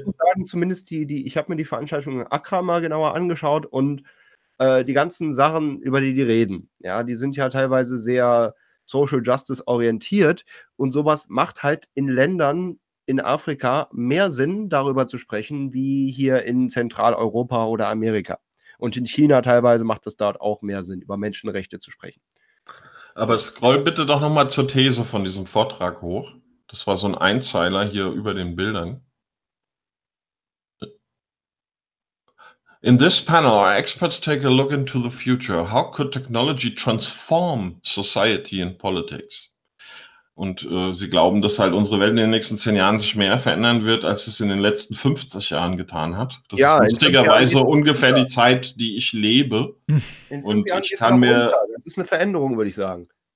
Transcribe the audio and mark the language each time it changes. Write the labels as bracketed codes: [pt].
[de] Ich muss sagen, zumindest ich habe mir die Veranstaltung in Accra mal genauer angeschaut und die ganzen Sachen, über die reden, ja, die sind ja teilweise sehr Social Justice orientiert und sowas macht halt in Ländern in Afrika mehr Sinn, darüber zu sprechen, wie hier in Zentraleuropa oder Amerika. Und in China teilweise macht es dort auch mehr Sinn, über Menschenrechte zu sprechen. Aber scroll bitte doch nochmal zur These von diesem Vortrag hoch. Das war so ein Einzeiler hier über den Bildern. [en] In this panel, our experts take a look into the future. How could technology transform society and politics? [de] Und sie glauben, dass halt unsere Welt in den nächsten 10 Jahren sich mehr verändern wird, als es in den letzten 50 Jahren getan hat. Das ja, ist lustigerweise ungefähr die Zeit, die ich lebe. Und ich kann mir... Das ist eine Veränderung, würde ich sagen.